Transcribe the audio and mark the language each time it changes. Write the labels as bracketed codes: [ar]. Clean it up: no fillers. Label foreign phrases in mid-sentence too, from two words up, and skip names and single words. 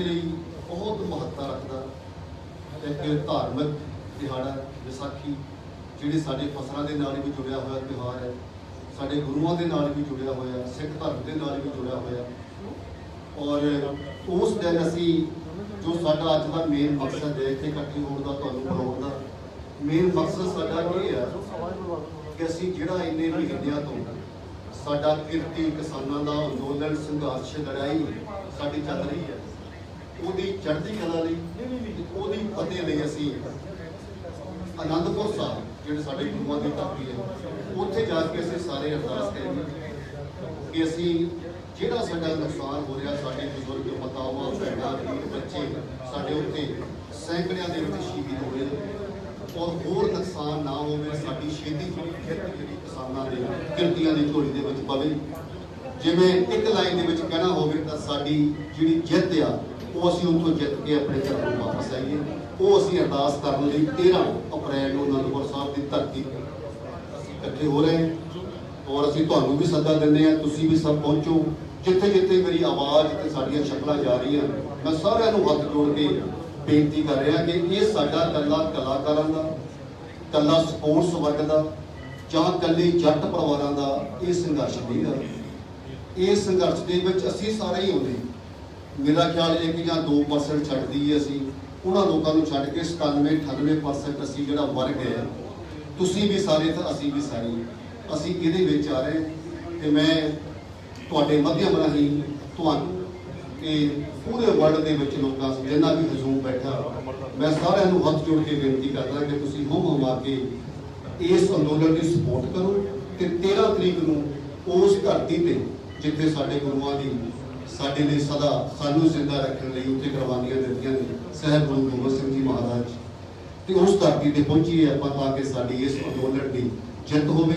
[pa] ਲਿਏ ਬਹੁਤ ਮਹੱਤਤਾ ਰਖਤਾ ਏਕ ਧਾਰਮਿਕ ਦਿਹਾੜਾ ਵਿਸਾਖੀ ਜਿਹੜੀ ਸਾਡੇ ਫਸਲੋਂ ਕੇ ਨਾਲ ਭੀ ਜੁੜਿਆ ਹੁਆ ਤਿਉਹਾਰ ਹੈ ਸਾਡੇ ਗੁਰੂਓਂ ਕੇ ਨਾਲ ਭੀ ਜੁੜਿਆ ਹੁਆ ਸਿੱਖ ਧਰਮ ਕੇ ਨਾਲ ਭੀ ਜੁੜਿਆ ਹੁਆ ਔਰ ਉਸ ਦਿਨ ਅਸੀ ਜੋ ਸਾਡਾ ਅੱਜ ਕਾ ਮੇਨ ਮਕਸਦ ਹੈ ਇੱਥੇ ਇਕੱਠੇ ਹੋਨੇ ਕਾ ਤੁਹਾਨੂੰ ਬੁਲਾਉਣ ਦਾ ਮੇਨ ਮਕਸਦ ਸਾਡਾ ਯੇ ਹੈ ਕਿ ਅਸੀ ਜਿਹੜਾ ਇੰਨੇ ਮਹੀਨੋਂ ਤੋ ਸਾਡਾ ਕਿਰਤੀ ਕਿਸਾਨਾਂ ਦਾ ਅੰਦੋਲਨ ਸੰਘਰਸ਼ ਲੜਾਈ ਸਾਡੀ ਚੱਲ ਰਹੀ ਹੈ ਉਹਦੀ ਚੜ੍ਹਦੀ ਕਲਾ ਲਈ ਉਹਦੀ ਫਤਿਹ ਲਈ ਅਸੀਂ ਆਨੰਦਪੁਰ ਸਾਹਿਬ ਜਿਹੜੇ ਸਾਡੇ ਗੁਰੂਆਂ ਦੀ ਧਰਤੀ ਹੈ ਉੱਥੇ ਜਾ ਕੇ ਅਸੀਂ ਸਾਰੇ ਅਰਦਾਸ ਕਰਾਂਗੇ ਕਿ ਅਸੀਂ ਜਿਹੜਾ ਸਾਡਾ ਨੁਕਸਾਨ ਹੋ ਰਿਹਾ ਸਾਡੇ ਬਜ਼ੁਰਗ ਮਾਤਾਵਾਂ ਭੈਣਾਂ ਵੀਰ ਬੱਚੇ ਸਾਡੇ ਉੱਤੇ ਸੈਂਕੜਿਆਂ ਦੇ ਵਿੱਚ ਸ਼ਹੀਦ ਹੋਏ ਔਰ ਹੋਰ ਨੁਕਸਾਨ ਨਾ ਹੋਵੇ ਸਾਡੀ ਛੇਤੀ ਜਿਹੜੀ ਕਿਸਾਨਾਂ ਦੇ ਕਿਰਤੀਆਂ ਦੀ ਝੋਲੀ ਦੇ ਵਿੱਚ ਪਵੇ ਜਿਵੇਂ ਇੱਕ ਲਾਈਨ ਦੇ ਵਿੱਚ ਕਹਿਣਾ ਹੋਵੇ ਤਾਂ ਸਾਡੀ ਜਿਹੜੀ ਜਿੱਤ ਆ ਵੋ ਅਸੀ ਉਨਕੋ ਜਿੱਤ ਕੇ ਅਪਨੇ ਘਰ ਕੋ ਵਾਪਸ ਆਈਏ ਵੋ ਅਸੀ ਅਰਦਾਸ ਕਰਨੇ ਲਿਏ 13 ਅਪ੍ਰੈਲ ਕੋ ਆਨੰਦਪੁਰ ਸਾਹਬ ਕੀ ਧਰਤੀ ਇਕੱਠੇ ਹੋ ਰਹੇ ਹੈਂ ਔਰ ਅਸੀ ਤੁਹਾਨੂ ਭੀ ਸੱਦਾ ਦਿੰਦੇ ਹੈਂ ਤੁਸੀ ਭੀ ਸਬ ਪਹੁੰਚੋ ਜਿੱਥੇ ਜਿੱਥੇ ਮੇਰੀ ਆਵਾਜ਼ ਤੇ ਸਾਡੀਆਂ ਸ਼ਕਲਾਂ ਜਾ ਰਹੀ ਹੈਂ ਮੈਂ ਸਾਰਿਆਂ ਨੂੰ ਹੱਥ ਜੋੜ ਕੇ ਬੇਨਤੀ ਕਰ ਰਹਾ ਕਿ ਯੇ ਸਾਡਾ ਕਲਾ ਕਲਾਕਾਰਾਂ ਦਾ ਕਲਾ ਸਪੋਰਟਸ ਵਰਗ ਕਾ ਜਾਂ ਕੱਲੇ ਜੱਟ ਪਰਿਵਾਰਾਂ ਦਾ ਯੇ ਸੰਘਰਸ਼ ਨਹੀਂ ਹੈ ਇਸ ਸੰਘਰਸ਼ ਦੇ ਵਿੱਚ ਅਸੀ ਸਾਰੇ ਹੀ ਹੋਂਦੇ ਮੇਰਾ ਖ਼ਿਆਲ 1 ਯਾ 2% ਛੱਡ ਦਈਏ ਅਸੀ ਉਨ੍ਹਾਂ ਲੋਕਾਂ ਨੂੰ ਛੱਡ ਕੇ 97-98% ਅਸੀ ਜਿਹੜਾ ਵਰਗ ਹੈ ਤੁਸੀਂ ਭੀ ਸਾਰੇ ਤੇ ਅਸੀ ਭੀ ਸਾਰੇ ਅਸੀ ਇਹਦੇ ਵਿੱਚ ਆ ਰਹੇ ਤੇ ਮੈਂ ਤੁਹਾਡੇ ਮਾਧਿਅਮ ਰਾਹੀਂ ਤੁਹਾਨੂੰ ਕਿ ਪੂਰੇ ਵਰਲਡ ਦੇ ਵਿੱਚ ਲੋਕਾਂ ਜਿੰਨਾ ਭੀ ਹਜੂਮ ਬੈਠਾ ਮੈਂ ਸਾਰਿਆਂ ਨੂੰ ਹੱਥ ਜੋੜ ਕੇ ਬੇਨਤੀ ਕਰਦਾ ਕਿ ਤੁਸੀਂ ਹੁਮ ਹੁਮਾ ਕੇ ਇਸ ਅੰਦੋਲਨ ਦੀ ਸਪੋਰਟ ਕਰੋ ਤੇ 13 ਤਰੀਕ ਨੂੰ ਉਸ ਧਰਤੀ ਤੇ ਜਿੱਥੇ ਸਾਡੇ ਗੁਰੂਆਂ ਦੀ ਸਾਡੇ ਲਈ ਸਦਾ ਸਾਨੂੰ ਜ਼ਿੰਦਾ ਰੱਖਣ ਲਈ ਉੱਥੇ ਕੁਰਬਾਨੀਆਂ ਦਿੱਤੀਆਂ ਨੇ ਸਾਹਿਬ ਗੁਰੂ ਗੋਬਿੰਦ ਸਿੰਘ ਜੀ ਮਹਾਰਾਜ, ਤੇ ਉਸ ਧਰਤੀ ਤੇ ਪਹੁੰਚੀਏ ਆਪਾਂ ਤਾਂ ਕਿ ਸਾਡੀ ਇਸ ਅੰਦੋਲਨ ਦੀ ਜਿੱਤ ਹੋਵੇ।